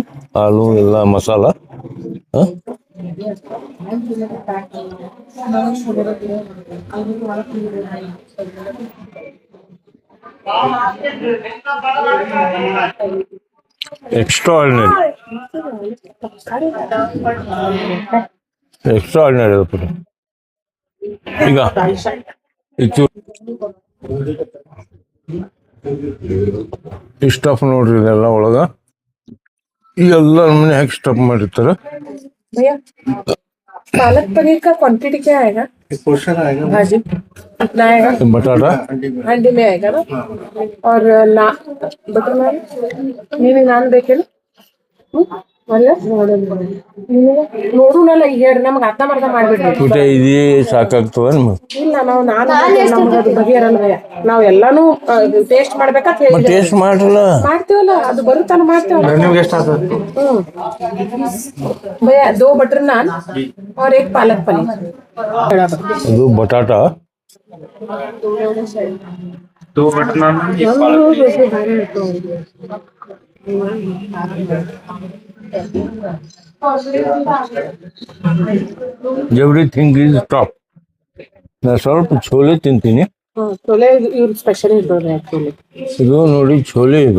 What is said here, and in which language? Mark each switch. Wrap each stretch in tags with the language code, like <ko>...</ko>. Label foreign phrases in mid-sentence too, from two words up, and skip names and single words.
<kn>ಆಲೂ ಎಲ್ಲ ಮಸಾಲ ಎಕ್ಸ್ಟ್ರಾರ್ಡಿನರಿ ಪುಟ. ಈಗ ಈ ಸ್ಟಫ್ ನೋಡ್ರಿ. ಇದೆಲ್ಲ ಒಳಗ ಎಲ್ಲ ನಮ್ಮನೆ ಹೇಗೆ ಸ್ಟಫ್ ಮಾಡಿರ್ತಾರೆ.</kn> <hi>पालक पनीर का क्वांटिटी क्या आएगा? भाजी कितना आएगा? बटाटा हांडी में आएगा ना. और बटर नान</hi> <kn>ನೀವೇ ನಾನ್ ಬೇಕೇನು? ನೋಡುನಲ್ಲ ಹೇಳಿ ನಮ್ಗೆ ಅರ್ಥ ಮಾಡ್ಬಿಡ್ರಿ. ಊಟ ಇದೆಯೇ ಸಾಕಾಗ್ತದ ನಿಮ್ಗೆ? ಇಲ್ಲ, ನಾವು ನಮ್ಗೆ ಬಗೆಹರಲ್ವಯ್ಯ. ನಾವ್ ಎಲ್ಲಾನು ಟೇಸ್ಟ್ ಮಾಡ್ಬೇಕಂತ ಹೇಳಿ ಟೇಸ್ಟ್ ಮಾಡ್ರಲ್ಲ. ಮಾಡ್ತೀವಲ್ಲ, ಅದು ಬರುತ್ತಲ್ಲ ಮಾಡ್ತೀವಲ್ಲ. ನಿಮ್ಗೆ ಎಷ್ಟು ಆಗ್ತದೆ?</kn> <hi>भैया 2 बटर नान और 1 पालक पनीर.</hi> <kn>ಇದು ಬಟಾಟ,</kn> <hi>2 बटर नान, 1 पालक</hi> <en>Everything is top.</en> <kn>ನಾ ಸ್ವಲ್ಪ ಛೋಲೆ ತಿಂತೀನಿ. छोले ಇವ್ರ ಸ್ಪೆಷಲ್ ಇರೋದು ಆಕ್ಚುಲಿ. ಇದು ನೋಡಿ ಛೋಲೆ. ಇದು</kn>